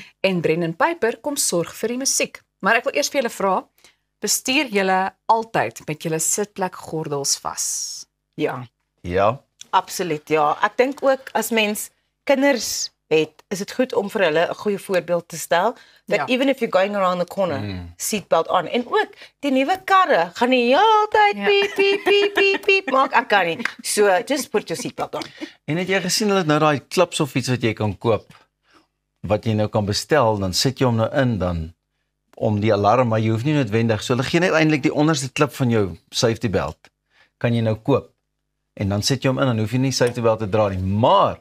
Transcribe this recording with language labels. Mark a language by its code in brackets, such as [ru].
[af] En Brendan Piper kom sorg vir die musiek. Maar ek wil eers vir julle vra, bestuur julle altyd met julle sitplekgordels vas? Ja. Ja. Absoluut, ja. Ek dink ook as mens kinders het, is dit goed om vir hulle 'n goeie voorbeeld te stel. [en] That even if you're going around the corner, seatbelt on. [af] En ook die nuwe karre gaan nie heeltyd piep piep piep piep piep maak. Ek kan nie. [en] So just put your seatbelt on. [af] En het jy gesien hulle het nou daai klips of iets wat jy kan koop wat jy nou kan bestel, dan sit jy hom nou in dan om die alarm, maar jy hoef nie noodwendig, so hulle gee net eintlik die onderste klip van jou safety belt. Kan jy nou koop. En dan sit jy hom in, dan hoef jy nie safety belt te dra nie. Maar,